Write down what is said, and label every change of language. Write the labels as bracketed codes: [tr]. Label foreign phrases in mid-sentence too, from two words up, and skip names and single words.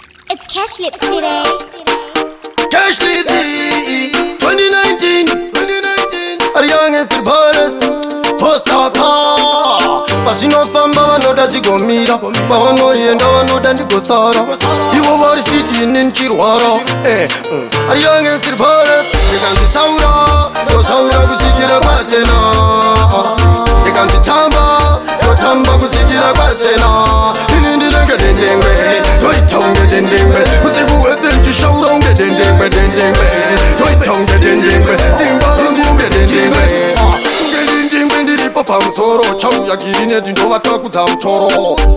[en] It's Cash Lips City. Cash Lips City, twenty nineteen, twenty nineteen. Are young as the baddest. First talker. [sn] Pasinofamba vanoda zigomira. Pavanoenda vanoda ndigosara. Ivo vari fit, ini ndichirwara. Eh, mm. [en] Are young as the baddest. [sn] Ndikanzi saura, ndosaura kusikira kwachena. Ndikanzi tamba, ndotamba kusikira kwachena. Ini ndinenge dendengwe, toita unge dendengwe. Usiku wese ndichishaura unge dendengwe, dendengwe. Toita unge dendengwe, simba rangu unge dendengwe. Unge dendengwe ndiripo pamusoro, chauya giri neti ndovatakudza mutoro.